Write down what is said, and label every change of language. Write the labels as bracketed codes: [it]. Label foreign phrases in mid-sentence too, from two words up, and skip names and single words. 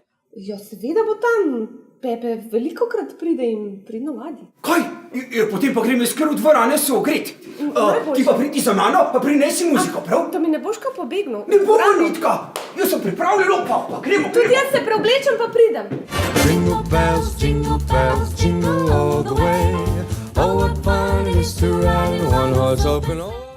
[sl] Ja, seveda bo tam, Pepe velikokrat pride in pridno vadi. Kaj? Potem pa grem jaz kar v dvorane se ogret. Ti pa pridi za mano, pa prinesi muziko, prav? To mi ne boš kaj pobegnil. Ne bo, Nitka, jaz sem pripravljen, pa gremo. Tudi jaz se preoblečem, pa pridem. [en] Jingle bells, jingle all the way. Oh, what fun it is to ride in one horse open. Oh.